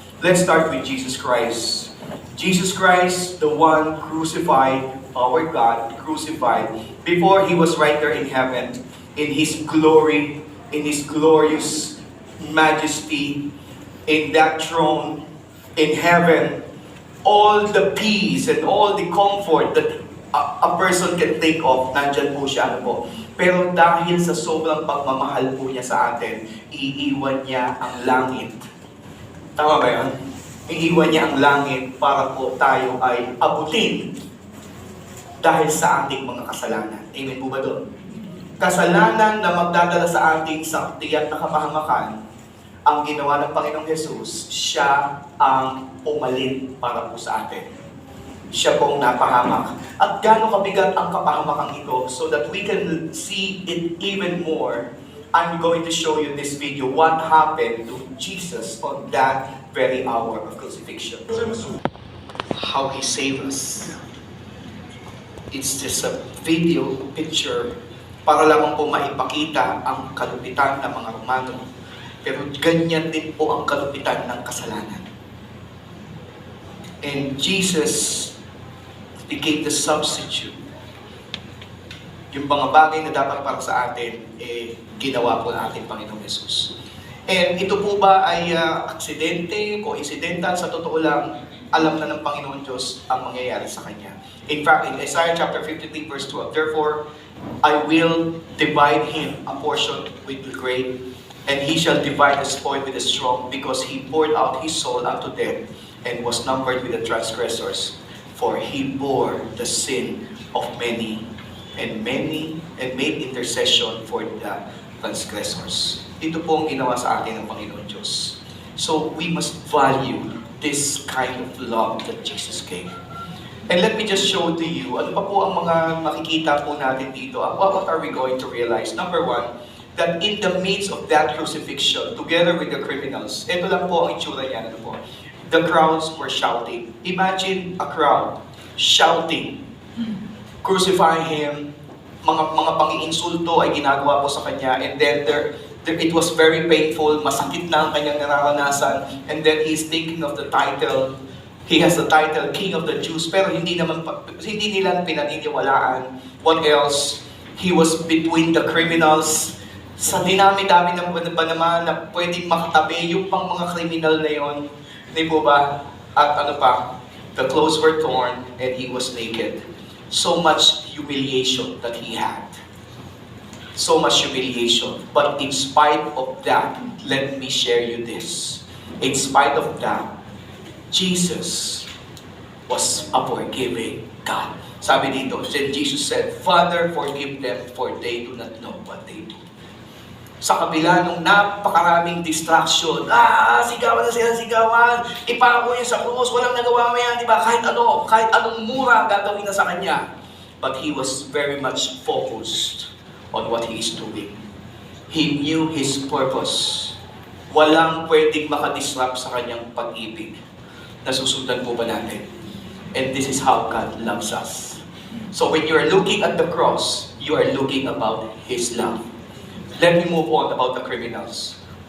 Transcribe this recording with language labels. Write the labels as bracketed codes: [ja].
[en] Let's start with Jesus Christ. Jesus Christ, the one crucified, our God crucified, before he was right there in heaven, in his glory, in his glorious majesty, in that throne, in heaven, all the peace and all the comfort that a person can think of, [tl] nandyan po siya, ano po. Pero dahil sa sobrang pagmamahal po niya sa atin, iiwan niya ang langit. Tama ba yun? Iiwan niya ang langit para po tayo ay abutin dahil sa ating mga kasalanan. Amen po ba doon? Kasalanan na magdadala sa ating sakti at nakapahamakan, ang ginawa ng Panginoong Jesus, siya ang umalit para po sa atin. Siya pong napahamak. At gaano kabigat ang kapahamakang ito [en] so that we can see it even more. I'm going to show you this video, what happened to Jesus on that very hour of crucifixion. How He saved us. It's just a video, picture, [tl] para lamang po maipakita ang kalupitan ng mga Romano. Pero ganyan din po ang kalupitan ng kasalanan. [en] And Jesus became the substitute. [tl] Yung mga bagay na dapat para sa atin, ginawa po ng ating Panginoong Jesus. And ito po ba ay aksidente, coincidental? Sa totoo lang, alam na ng Panginoon Diyos ang mangyayari sa Kanya. [en] In fact, in Isaiah chapter 53 verse 12, "Therefore, I will divide him a portion with the great, and he shall divide the spoil with the strong, because he poured out his soul unto death, and was numbered with the transgressors. For he bore the sin of many, and made intercession for the transgressors." [tl] Ito po ang ginawa sa atin ng Panginoon Diyos. [en] So we must value this kind of love that Jesus gave. [tl] And [en] let me just show to you, [tl] ano pa po ang mga makikita po natin dito? [en] What are we going to realize? Number one, that in the midst of that crucifixion, together with the criminals, [tl] ito lang po ang itsura niya, ano po? [en] The crowds were shouting. Imagine a crowd shouting, crucify him, [tl] mga pang-iinsulto ay ginagawa po sa kanya, [en] and then it was very painful, [tl] masakit na ang kanyang nararanasan, [en] and then he's thinking of the title. He has the title, King of the Jews, [tl] pero hindi nila pinaniniwalaan. [en] What else? He was between the criminals. [tl] Sa dinami-dami ng ba naman na pwedeng makatabi yung pang mga criminal na yon, di po ba? At ano pa? [en] The clothes were torn and he was naked. So much humiliation that he had. So much humiliation. But in spite of that, let me share you this. In spite of that, Jesus was a forgiving God. [tl] Sabi dito, [en] then Jesus said, Father, forgive them, for they do not know what they do. [tl] Sa kabila nung napakaraming distraction, sigawan na sila, sigawan, ipako niya sa krus, walang nagawa mo yan, di ba? Kahit anong mura gagawin na sa kanya. [en] But he was very much focused on what he is doing. He knew his purpose. [tl] Walang pwedeng makadisrupt sa kanyang pag-ibig. Nasusundan po ba natin? [en] And this is how God loves us. So when you are looking at the cross, you are looking about His love. Let me move on about the criminals.